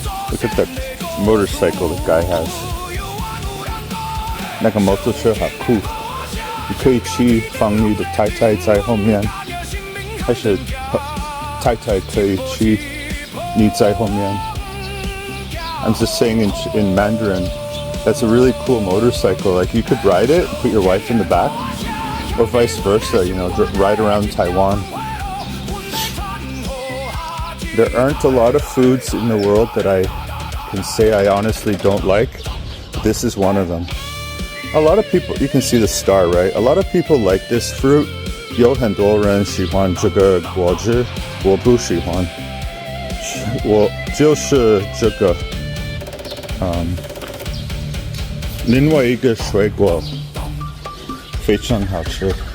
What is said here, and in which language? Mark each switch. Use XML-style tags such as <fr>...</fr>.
<en>Look at that motorcycle the guy has.</en> <zh>那个摩托车好酷，你可以骑放你的太太在后面，还是太太可以骑你在后面。</zh> <en>I'm just saying in Mandarin, that's a really cool motorcycle. Like you could ride it, put your wife in the back, or vice versa, ride around Taiwan. There aren't a lot of foods in the world that I can say I honestly don't like. This is one of them. A lot of people, you can see the star, right? A lot of people like this fruit.</en> <zh>有很多人喜欢这个果汁，我不喜欢。我就是这个，另外一个水果非常好吃。</zh>